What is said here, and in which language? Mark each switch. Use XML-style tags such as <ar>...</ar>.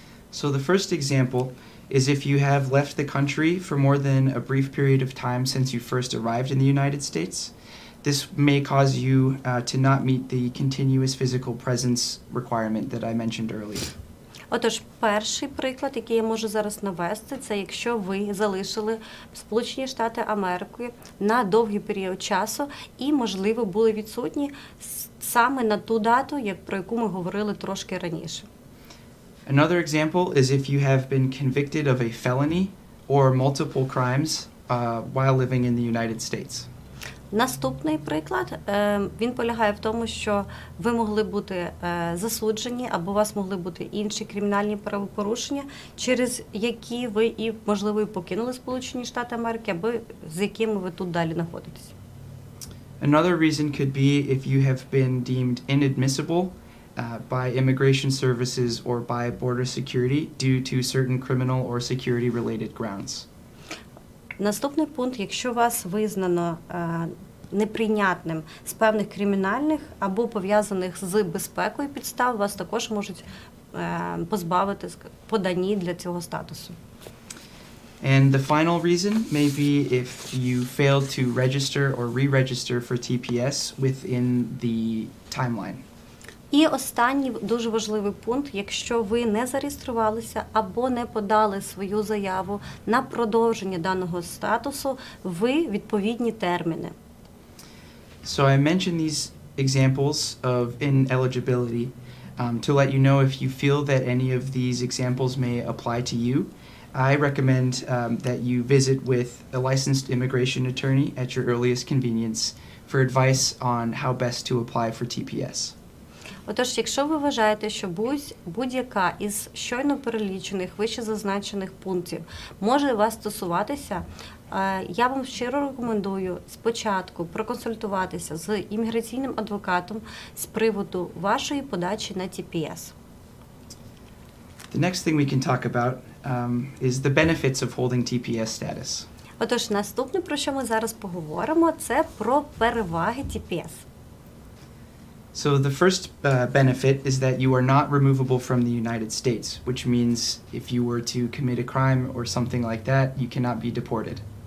<en>So the first example is if you have left the country for more than a brief period of time since you first arrived in the United States. This may cause you to not meet the continuous physical presence requirement that I mentioned earlier.</en> <uk>Отож, перший приклад, який я можу зараз навести, це якщо ви залишили Сполучені Штати Америки на довгий період часу і, можливо, були відсутні саме на ту дату, про яку ми говорили трошки раніше.</uk> <en>Another example is if you have been convicted of a felony or multiple crimes while living in the United States.</en> <uk>Наступний приклад, він полягає в тому, що ви могли бути засуджені, або у вас могли бути інші кримінальні правопорушення, через які ви і, можливо, і покинули Сполучені Штати Америки, або з якими ви тут далі знаходитесь.</uk> <en>Another reason could be if you have been deemed inadmissible by immigration services or by border security due to certain criminal or security-related grounds.</en> <uk>Наступний пункт, якщо вас визнано неприйнятним з певних кримінальних або пов'язаних з безпекою підстав, вас також можуть позбавити подані для цього статусу.</uk> <en>And the final reason may be if you fail to register or re-register for TPS within the timeline.</en> <uk>І останній дуже важливий пункт, якщо ви не зареєструвалися або не подали свою заяву на продовження даного статусу в відповідні терміни.</uk> <en>So I mentioned these examples of ineligibility to let you know if you feel that any of these examples may apply to you. I recommend that you visit with a licensed immigration attorney at your earliest convenience for advice on how best to apply for TPS.</en> <uk>Отож, якщо ви вважаєте, що будь-яка із щойно перелічених, вище зазначених пунктів може вас стосуватися, я вам щиро рекомендую спочатку проконсультуватися з імміграційним адвокатом з приводу вашої подачі на TPS.</uk> <en>The next thing we can talk about is the benefits of holding TPS status.</en> <uk>Отож, наступне, про що ми зараз поговоримо, це про переваги TPS.</uk> <en>So the first benefit is that you are not removable from the United States, which means if you were to commit a crime or something like that, you cannot be deported.</en>